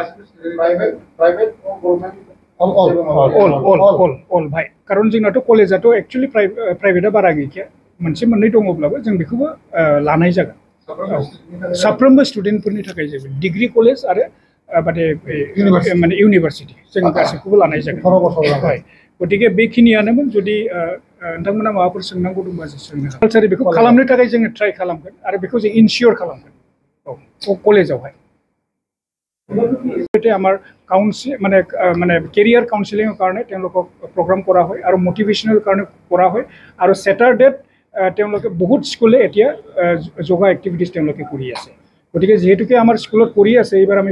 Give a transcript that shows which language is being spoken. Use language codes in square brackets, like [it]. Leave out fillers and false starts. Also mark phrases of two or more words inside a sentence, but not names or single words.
[brx] all भाई कारण जोंनाथ' कलेजाथ' एक्चुअली प्राइवेटआ बारा गैखाया मोनसे मोननै दङब्लाबो जों बेखौबो लानाय जागोन साफ्रोमबो स्टुडेन्टफोरनि थाखाय जेबो [en] degree college [brx] आरो माने इउनिभार्सिटि जों गासैखौबो लानाय जागोन गतिके बेखिनियानोमोन जुदि नोंथांमोना माबाफोर सोंनांगौ दंबा सोंनो कालचार बेखौ खालामनो थाखाय जोङो ट्राइ खालामगोन आरो बेखौ जों इनसियर खालामगोन कलेजावहाय [as] আমাৰ কাউন্সিল মানে কেৰিয়াৰ কাউন্সিলিঙৰ কাৰণে তেওঁলোকক প্ৰগ্ৰাম কৰা হয় আৰু মটিভেশ্যনেল কাৰণে কৰা হয় আৰু স্যাটাৰডেত তেওঁলোকে বহুত স্কুলে এতিয়া [en] yoga activities [as] তেওঁলোকে কৰি আছে গতিকে যেহেতুকে আমাৰ স্কুলত কৰি আছে এইবাৰ আমি